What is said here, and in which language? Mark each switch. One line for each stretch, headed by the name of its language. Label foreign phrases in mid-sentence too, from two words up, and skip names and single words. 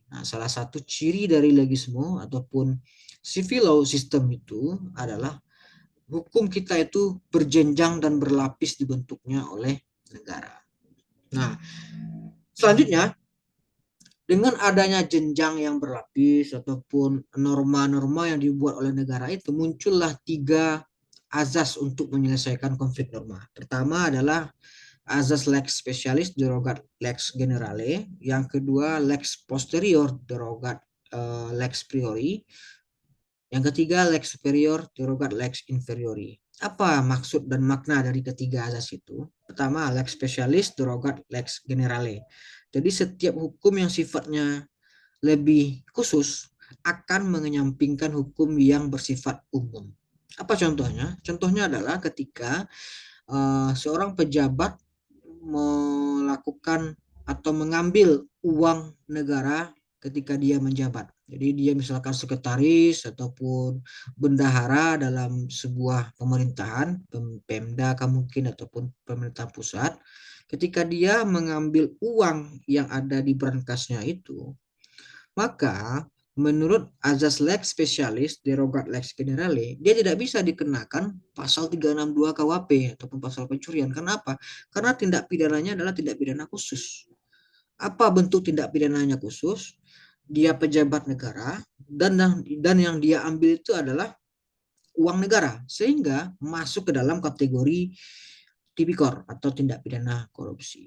Indonesian: Nah, salah satu ciri dari legisme ataupun
English: civil law system
Indonesian: itu adalah hukum kita itu berjenjang dan berlapis dibentuknya oleh negara. Nah, selanjutnya dengan adanya jenjang yang berlapis ataupun norma-norma yang dibuat oleh negara itu, muncullah 3 azas untuk menyelesaikan konflik norma. Pertama adalah azas
Latin: lex specialis derogat lex generale,
Indonesian: yang kedua
Latin: lex posterior derogat lex priori,
Indonesian: yang ketiga
Latin: lex superior derogat lex inferiori.
Indonesian: Apa maksud dan makna dari ketiga azas itu? Pertama,
Latin: lex specialis derogat lex generale.
Indonesian: Jadi setiap hukum yang sifatnya lebih khusus akan mengenyampingkan hukum yang bersifat umum. Apa contohnya? Contohnya adalah ketika seorang pejabat melakukan atau mengambil uang negara ketika dia menjabat. Jadi dia misalkan sekretaris ataupun bendahara dalam sebuah pemerintahan, Pemda mungkin ataupun pemerintah pusat. Ketika dia mengambil uang yang ada di berangkasnya itu, maka menurut azas
Latin: lex specialis derogat lex generale,
Indonesian: dia tidak bisa dikenakan pasal 362 KUHP ataupun pasal pencurian. Kenapa? Karena tindak pidananya adalah tindak pidana khusus. Apa bentuk tindak pidananya khusus? Dia pejabat negara dan yang dia ambil itu adalah uang negara, sehingga masuk ke dalam kategori tipikor atau tindak pidana korupsi.